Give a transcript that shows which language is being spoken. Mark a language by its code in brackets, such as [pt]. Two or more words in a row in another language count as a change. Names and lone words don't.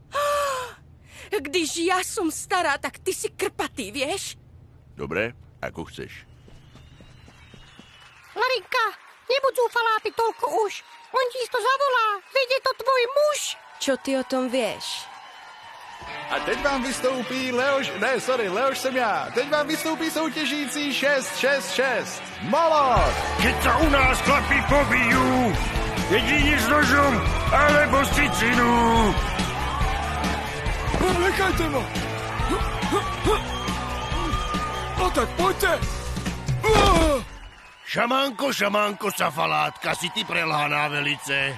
[sk] Když ja som stará, tak ty si krpatý, vieš? Dobre, ako chceš. Larinka, nebuď zúfalá ty toľko už. On ti to zavolá, veď je to tvoj muž. Čo ty o tom vieš? [cs] A teď vám vystoupí Leoš jsem já. Teď vám vystoupí soutěžící 666. Molot! [sk] Keď sa u nás chlapi pobijú, jedine s nožom alebo s cicinu. Nechajte ma! No tak poďte! Šamanko, safalátka, si ty prelhaná velice.